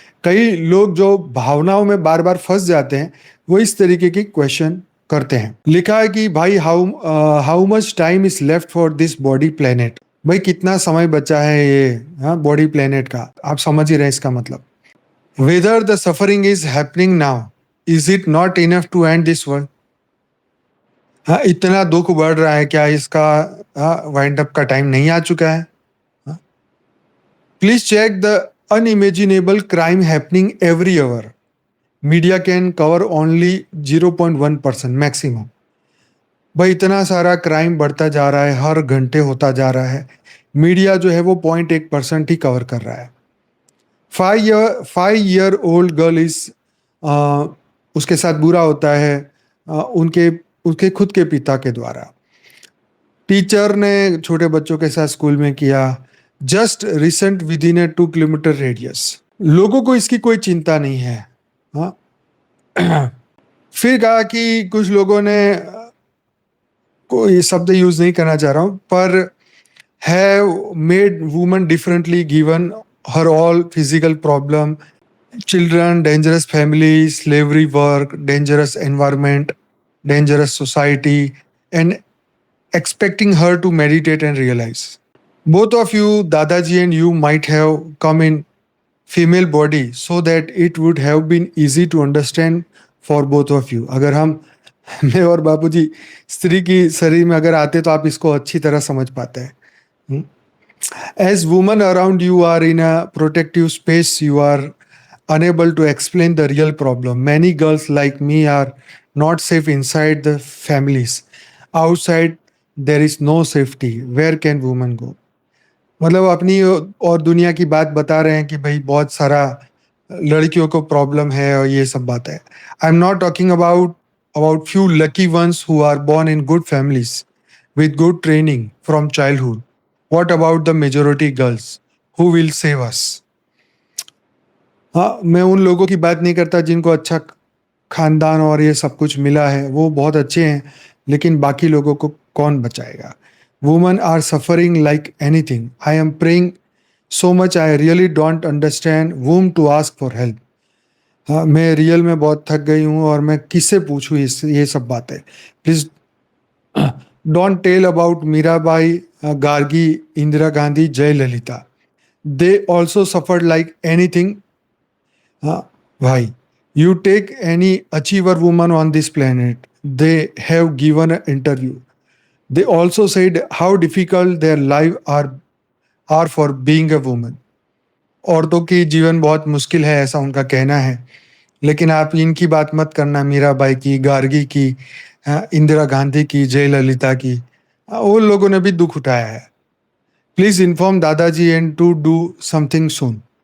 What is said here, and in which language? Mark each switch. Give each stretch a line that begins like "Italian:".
Hindi: कई लोग जो भावनाओं में बार-बार फँस जाते हैं, वो इस तरीके की क्वेश्चन करते हैं। लिखा है कि भाई
English: How much time is left for this body planet?
Hindi: भाई कितना समय बचा है ये बॉडी प्लैनेट का? आप समझ ही रहे हैं इसका मतलब।
English: Whether the suffering is happening now, is it not enough to end this world?
Hindi: हाँ, इतना दुख बढ़ रहा है, क्या इसका वाइंड अप का टाइम नहीं आ चुका है?
English: Please check the unimaginable crime happening every hour. Media can cover only 0.1% maximum.
Hindi: भाई इतना सारा क्राइम बढ़ता जा रहा है, हर घंटे होता जा रहा है। मीडिया जो है वो 0.1% ही कवर कर रहा है।
English: 5 year old girl is
Hindi: उसके साथ बुरा होता है उनके उसके खुद के पिता के द्वारा। टीचर ने छोटे बच्चों के साथ स्कूल में किया,
English: Just recent within a 2 kilometre radius.
Hindi: लोगों को इसकी कोई चिंता नहीं है। हाँ। फिर कहा कि कुछ लोगों ने कोई शब्द यूज नहीं करना चाह रहा हूं,
English: पर have made women differently given her all physical problem, children, dangerous family, slavery work, dangerous environment, dangerous society, and expecting her to meditate and realize. Both of you, Dadaji and you, might have come in female body so that it would have been easy to understand for both of you.
Hindi: अगर हम मैं और बापूजी स्त्री की शरीर में अगर आते तो आप इसको अच्छी तरह समझ पाते हैं।
English: As women around you are in a protective space, you are unable to explain the real problem. Many girls like me are not safe inside the families. Outside, there is no safety. Where can women go?
Hindi: मतलब अपनी और दुनिया की बात बता रहे हैं कि भाई बहुत सारा लड़कियों को प्रॉब्लम है और ये सब बात है।
English: I am not talking about few lucky ones who are born in good families with good training from childhood. What about the majority girls? Who will save us?
Hindi: हाँ, मैं उन लोगों की बात नहीं करता जिनको अच्छा खानदान और ये सब कुछ मिला है, वो बहुत अच्छे हैं, लेकिन बाकी लोगों को कौन बचाएगा?
English: Women are suffering like anything. I am praying so much, I really don't understand whom to ask for help.
Hindi: हाँ, मैं रियल में बहुत थक गई हूँ और मैं किससे पूछूँ ये सब बातें।
English: Please don't tell about Mirabai, Gargi, Indira Gandhi, Jayalalitha. They also suffered like anything. Why? You take any achiever woman on this planet, they have given an interview. They also said how difficult their life are for being a woman.
Hindi: औरतों की जीवन बहुत मुश्किल है, ऐसा उनका कहना है। लेकिन आप इनकी बात मत करना, मीराबाई की, गार्गी की, इंदिरा गांधी की, जयललिता की। उन लोगों ने भी दुख उठाया है।
English: Please inform दादाजी and to do something soon.